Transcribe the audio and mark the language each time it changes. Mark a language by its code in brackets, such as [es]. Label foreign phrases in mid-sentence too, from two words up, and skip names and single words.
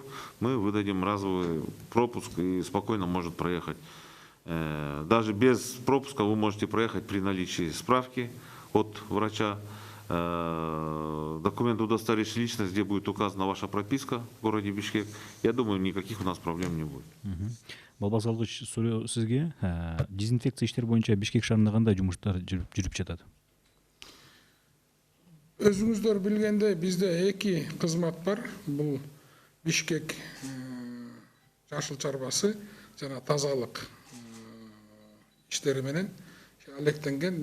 [ru] Мы выдадим разовый пропуск и спокойно может проехать. Даже без пропуска вы можете проехать при наличии справки от врача, документ, удостоверяющий личность, где будет указана ваша прописка в городе Бишкек. Я думаю, никаких у нас проблем не будет. [ky] Балбак Салгыч, сизге дезинфекция иштери боюнча Бишкек шаарында кандай жумуштар жүрүп жатат? Өзүңүздөр билгендей, бизде 2 кызмат бар. Бул Бишкек жашыл чарбасы жана тазалык иштери менен алектенген.